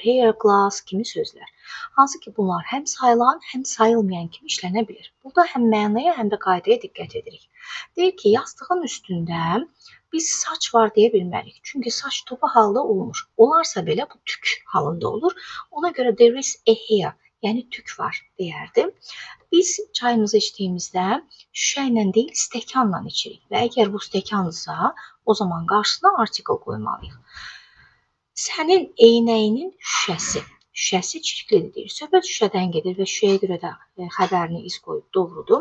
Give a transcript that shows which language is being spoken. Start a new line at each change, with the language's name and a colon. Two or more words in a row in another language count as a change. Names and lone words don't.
Azerbaijani: Hair, glass kimi sözlər. Hansı ki, bunlar həm sayılan, həm sayılmayan kimi işlənə bilir. Burada həm mənaya, həm də qaydaya diqqət edirik. Deyir ki, yastığın üstündə biz saç var deyə bilmərik. Çünki saç topa halda olmur. Olarsa belə bu tük halında olur. Ona görə
English: there is a hair,
Azerbaijani: yəni tük var deyərdim. Biz çayımızı içdiyimizdə şüşə ilə deyil, stəkanla içirik və əgər bu stəkandırsa, o zaman qarşısına artikel qoymalıyıq. Sənin eynəyinin şüşəsi. Şüşəsi çirklidir deyir. Söhbət şüşədən gedir və şüşəyə görə də xəbərini iz qoyub doğrudur.